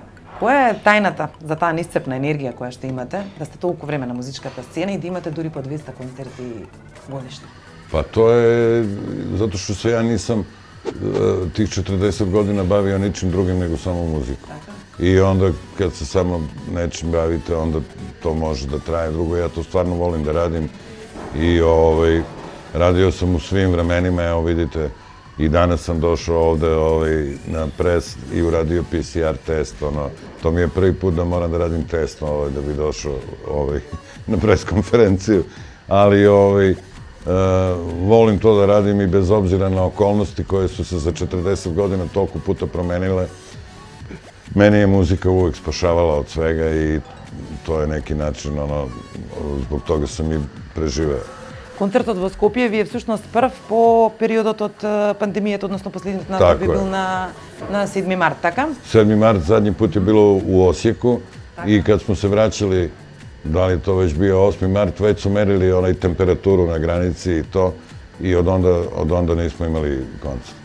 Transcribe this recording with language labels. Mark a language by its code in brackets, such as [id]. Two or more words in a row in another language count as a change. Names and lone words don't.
[mk] Која е тајната за таа неисцрпна енергија која што имате, да сте толку време на музичката сцена и да имате дури по 200 концерти годишно? Па тоа е затоа што [sr] се ја нисам тих 40 година бавио ничим другим него само музика. И онда кад се само нечим бавите, онда то може да трае. Друго, ја то стварно волим да радим и radio sam u svim vremenima, evo vidite, i danas sam došao ovde na pres i uradio PCR test, to mi je prvi put da moram da radim test da bi došao na pres konferenciju, ali volim to da radim i bez obzira na okolnosti koje su se za 40 godina toliko puta promenile. Meni je muzika uvek spašavala od svega i to je neki način, zbog toga sam i preživeo. [mk] Концертот во Скопје ви е всушност прв по периодот од пандемијата, односно последниот настап бил на 7 март, така? [sr] 7 март задњи пут е било у Осијеку и кад смо се враќали, дали то веќе био 8 март, веќе су мерили температуру на граници и то, и од онда нисмо имали концерт.